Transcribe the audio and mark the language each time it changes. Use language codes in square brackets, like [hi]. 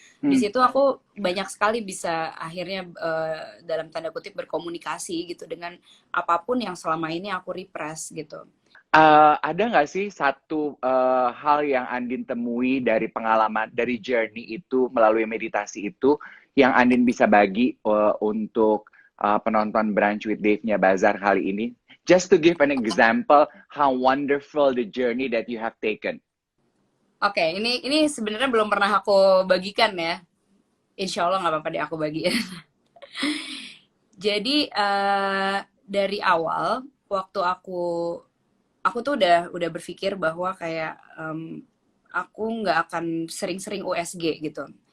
[id] Di situ aku banyak sekali bisa akhirnya dalam tanda kutip berkomunikasi gitu dengan apapun yang selama ini aku repress gitu. Ada nggak sih satu hal yang Andin temui dari pengalaman, dari journey itu melalui meditasi itu yang Andin bisa bagi untuk penonton Brunch with Dave-nya Bazar kali ini? [en] Just to give an example how wonderful the journey that you have taken. [id] Oke, ini sebenarnya belum pernah aku bagikan ya. Insya Allah nggak apa-apa deh aku bagiin. Jadi dari awal waktu aku tuh udah berpikir bahwa kayak aku nggak akan sering-sering USG gitu.